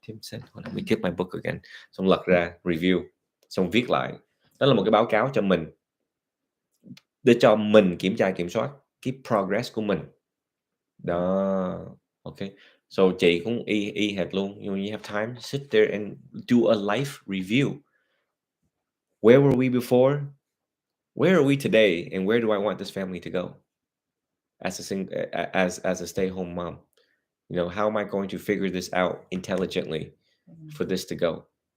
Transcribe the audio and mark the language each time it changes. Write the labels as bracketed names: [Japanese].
[English] Tim say? Let me get my book again. [Vietnamese] Xong lật ra review, xong viết lại. Đó là một cái báo cáo cho mình, để cho mình kiểm soát cái progress của mình. Đó, okay. So chị cũng y hệt luôn. [English] When you have time, sit there and do a life review. Where were we before? Where are we today? And where do I want this family to go? As a stay-home mom, how am I going to figure this out intelligently for this to go?